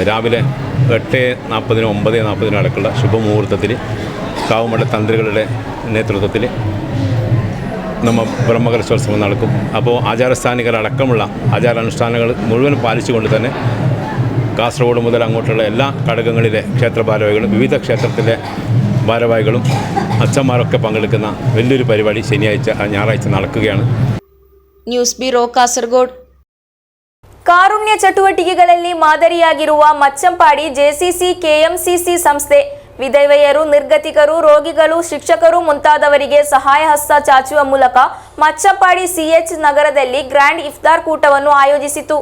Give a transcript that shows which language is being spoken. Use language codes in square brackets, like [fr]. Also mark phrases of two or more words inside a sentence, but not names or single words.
[ml] രാവിലെ 8:40-നും 9:40-നും അടക്കമുള്ള ശുഭമുഹൂർത്തത്തിൽ കാവുമഠ തന്ത്രികളുടെ നേതൃത്വത്തിൽ നമ്മൾ ബ്രഹ്മകലശോത്സവം നടക്കും. അപ്പോൾ ആചാരസ്ഥാനികളടക്കമുള്ള ആചാരാനുഷ്ഠാനങ്ങൾ മുഴുവൻ പാലിച്ചുകൊണ്ട് തന്നെ കാസർഗോഡ് മുതൽ അങ്ങോട്ടുള്ള എല്ലാ ഘടകങ്ങളിലെ ക്ഷേത്ര ഭാരവാഹികളും വിവിധ ക്ഷേത്രത്തിലെ ഭാരവാഹികളും അച്ഛന്മാരൊക്കെ പങ്കെടുക്കുന്ന വലിയൊരു പരിപാടി ഞായറാഴ്ച നടക്കുകയാണ്. [en] News Bureau Kasaragod. [kn] ಕಾರುಣ್ಯ ಚಟುವಟಿಕೆಗಳಲ್ಲಿ ಮಾದರಿಯಾಗಿರುವ ಮಚ್ಚಂಪಾಡಿ ಜೆಸಿಸಿ ಕೆಎಂಸಿಸಿ ಸಂಸ್ಥೆ ವಿಧವೆಯರು, ನಿರ್ಗತಿಕರು, ರೋಗಿಗಳು, ಶಿಕ್ಷಕರು ಮುಂತಾದವರಿಗೆ ಸಹಾಯ ಹಸ್ತ ಚಾಚುವ ಮೂಲಕ ಮಚ್ಚಂಪಾಡಿ ಸಿಎಚ್ ನಗರದಲ್ಲಿ ಗ್ರ್ಯಾಂಡ್ ಇಫ್ತಾರ್ ಕೂಟವನ್ನು ಆಯೋಜಿಸಿತು.